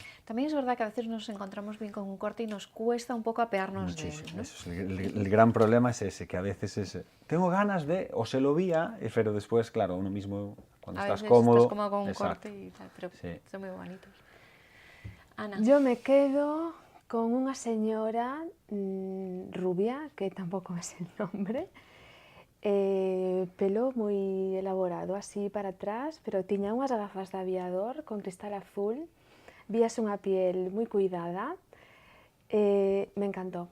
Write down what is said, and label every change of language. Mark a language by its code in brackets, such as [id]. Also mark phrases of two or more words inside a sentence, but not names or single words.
[es] También es verdad que a veces nos encontramos bien con un corte y nos cuesta un poco apearnos de él, ¿no? Eso es el gran problema es ese, que a veces es, tengo ganas de, o se lo vía, pero después, claro, uno mismo, cuando estás cómodo... Estás cómodo con un exacto. corte y tal, pero Sí. son muy bonitos. Ana. Yo me quedo con [gl] unha señora rubia, que tampouco é el nombre, pelo moi elaborado así para atrás, pero tiña unhas gafas de aviador con cristal azul, víase unha piel moi cuidada, me encantou.